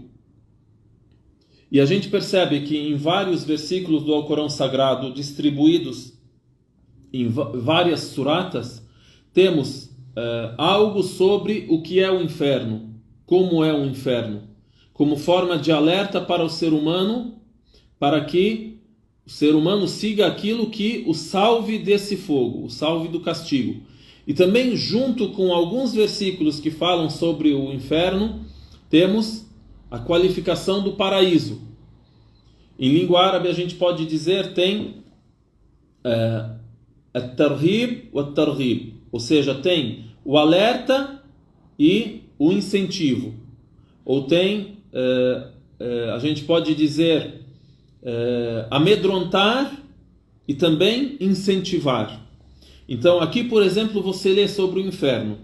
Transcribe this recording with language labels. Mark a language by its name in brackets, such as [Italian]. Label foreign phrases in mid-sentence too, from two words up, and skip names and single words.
[Portuguese] E a gente percebe que em vários versículos do Alcorão Sagrado, distribuídos em várias suratas, temos algo sobre o que é o inferno, como é o inferno, como forma de alerta para o ser humano, para que o ser humano siga aquilo que o salve desse fogo, o salve do castigo. E também, junto com alguns versículos que falam sobre o inferno, temos a qualificação do paraíso. Em língua árabe a gente pode dizer, tem [Arabic] الترهيب والترغيب, [Portuguese] ou seja, tem o alerta e o incentivo. Ou tem, a gente pode dizer, amedrontar e também incentivar. Então aqui, por exemplo, você lê sobre o inferno.